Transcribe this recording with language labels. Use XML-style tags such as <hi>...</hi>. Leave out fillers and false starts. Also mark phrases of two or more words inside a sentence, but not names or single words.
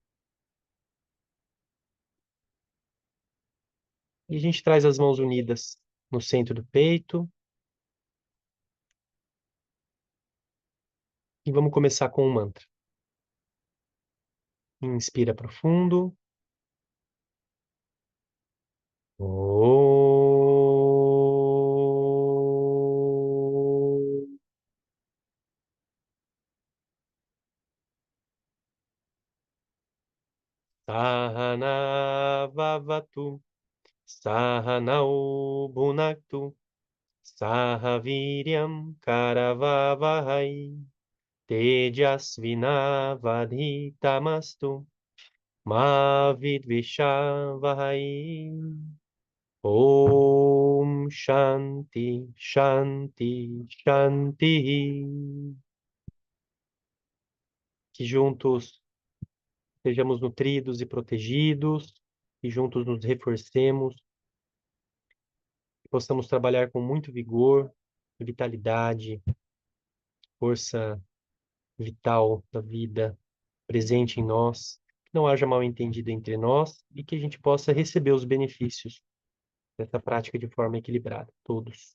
<pt>E a gente traz as mãos unidas no centro do peito. E vamos começar com um mantra. Inspira profundo.</pt> <sa>Om. Sahana vavatu. Sahanau bhunaktu. Sahaviryam karavavahai. Tejasvinavadhitamastu. Ma vidvishavahai. Om Shanti, Shanti, Shanti.</sa> <pt>Que juntos sejamos nutridos e protegidos, que juntos nos reforcemos, que possamos trabalhar com muito vigor, vitalidade, força vital da vida presente em nós, que não haja mal-entendido entre nós e que a gente possa receber os benefícios dessa prática de forma equilibrada, todos.</pt>